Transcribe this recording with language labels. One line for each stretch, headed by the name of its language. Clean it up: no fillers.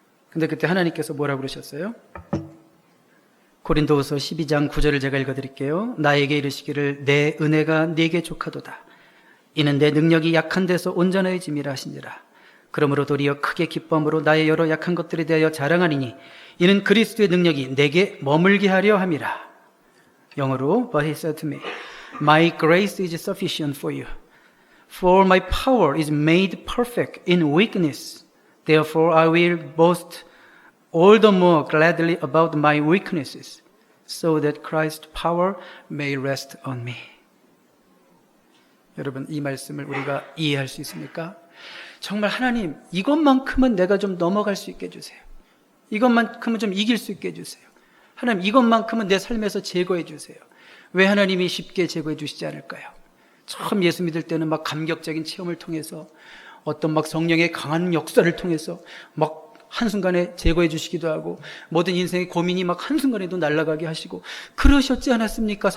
Korean: 근데 그때 하나님께서 뭐라고 그러셨어요? 고린도후서 12장 9절을 제가 읽어드릴게요. 나에게 이르시기를 내 은혜가 네게 족하도다. 이는 내 능력이 약한 데서 온전해짐이라 하시니라. 그러므로 도리어 크게 기쁨으로 나의 여러 약한 것들에 대하여 자랑하리니 이는 그리스도의 능력이 내게 머물게 하려 함이라. 영어로
English: But he said to me, My grace is sufficient for you. For my power is made perfect in weakness. Therefore I will boast all the more gladly about my weaknesses, so that Christ's power may rest on me.
Korean: 여러분, 이 말씀을 우리가 이해할 수 있습니까? 정말 하나님, 이것만큼은 내가 좀 넘어갈 수 있게 해주세요. 이것만큼은 좀 이길 수 있게 해주세요. 하나님, 이것만큼은 내 삶에서 제거해 주세요. 왜 하나님이 쉽게 제거해 주시지 않을까요? 처음 예수 믿을 때는 막 감격적인 체험을 통해서 어떤 막 성령의 강한 역사를 통해서 막 한순간에 제거해 주시기도 하고 모든 인생의 고민이 막 한순간에도 날아가게 하시고 그러셨지 않았습니까?